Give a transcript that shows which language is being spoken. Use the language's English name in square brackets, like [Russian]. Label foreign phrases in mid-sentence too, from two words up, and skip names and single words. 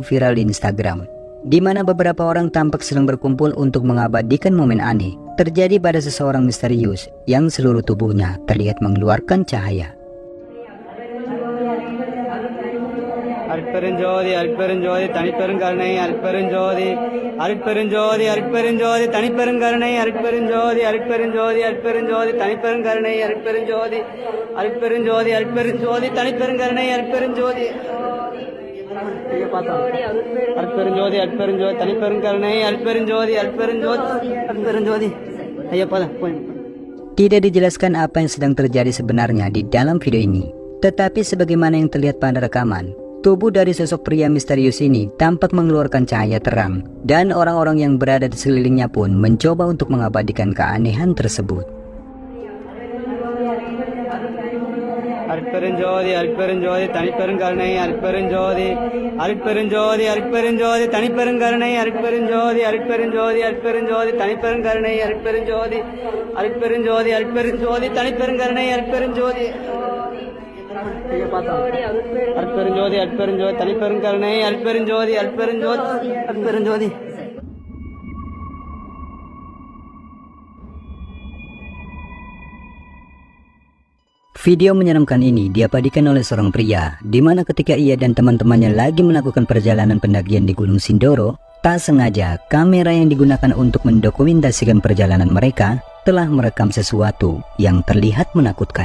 [Indonesian] viral di Instagram, di mana beberapa orang tampak sedang berkumpul untuk mengabadikan momen aneh terjadi pada seseorang misterius yang seluruh tubuhnya terlihat mengeluarkan cahaya. [Tamil] அருட்பெருஞ்சோதி அருட்பெருஞ்சோதி தனிப்பெருங்கருணை அருட்பெருஞ்சோதி அருட்பெருஞ்சோதி அருட்பெருஞ்சோதி தனிப்பெருங்கருணை அருட்பெருஞ்சோதி அருட்பெருஞ்சோதி அருட்பெருஞ்சோதி தனிப்பெருங்கருணை அருட்பெருஞ்சோதி அருட்பெருஞ்சோதி அருட்பெருஞ்சோதி தனிப்பெருங்கருணை அருட்பெருஞ்சோதி அருட்பெருஞ்சோதி அருட்பெருஞ்சோதி தனிப்பெருங்கருணை அருட்பெருஞ்சோதி அருட்பெருஞ்சோதி அருட்பெருஞ்சோதி ஐயா போலாம் போய். [Indonesian] Tidak dijelaskan apa yang sedang terjadi sebenarnya di dalam video ini, tetapi sebagaimana yang terlihat pada rekaman, tubuh dari sosok pria misterius ini tampak mengeluarkan cahaya terang, dan orang-orang yang berada di sekelilingnya pun mencoba untuk mengabadikan keanehan tersebut. [Tamil] அருட்பெருஞ்சோதி அருட்பெருஞ்சோதி தனிப்பெருங்கருணை அருட்பெருஞ்சோதி அருட்பெருஞ்சோதி அருட்பெருஞ்சோதி தனிப்பெருங்கருணை அருட்பெருஞ்சோதி அருட்பெருஞ்சோதி அருட்பெருஞ்சோதி தனிப்பெருங்கருணை அருட்பெருஞ்சோதி அருட்பெருஞ்சோதி அருட்பெருஞ்சோதி தனிப்பெருங்கருணை அருட்பெருஞ்சோதி அருட்பெருஞ்சோதி அருட்பெருஞ்சோதி தனிப்பெருங்கருணை அருட்பெருஞ்சோதி அருட்பெருஞ்சோதி அருட்பெருஞ்சோதி. [Indonesian] Video menyeramkan ini diabadikan oleh seorang pria, di mana ketika ia dan teman-temannya lagi melakukan perjalanan pendakian di Gunung Sindoro, tak sengaja kamera yang digunakan untuk mendokumentasikan perjalanan mereka telah merekam sesuatu yang terlihat menakutkan.